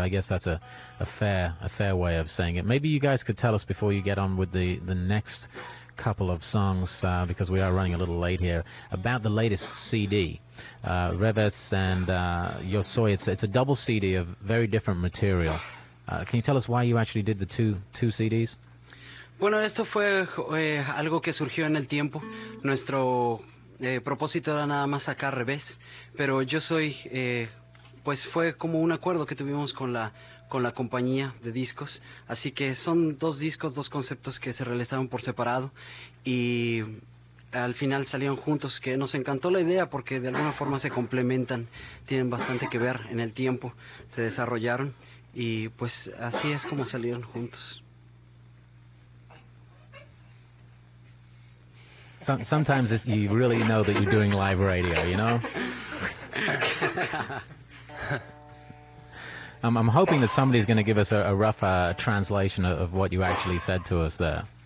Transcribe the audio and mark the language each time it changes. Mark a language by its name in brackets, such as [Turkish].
[English] I guess that's a fair way of saying it. Maybe you guys could tell us before you get on with the next couple of songs, because we are running a little late here, about the latest CD, Reves and Yo Soy. It's a double CD of very different material. Can you tell us why you actually did the two CDs? [Spanish] Bueno, esto fue algo que surgió en el tiempo. Nuestro propósito era nada más sacar Reves, pero Yo Soy, pues fue como un acuerdo que tuvimos con la compañía de discos, así que son dos discos, dos conceptos que se realizaron por separado y al final salieron juntos, que nos encantó la idea porque de alguna forma se complementan, tienen bastante que ver en el tiempo, se desarrollaron y pues así es como salieron juntos. [English] Sometimes you really know that you're doing live radio, you know? I'm hoping that somebody's going to give us a rough translation of what you actually said to us there.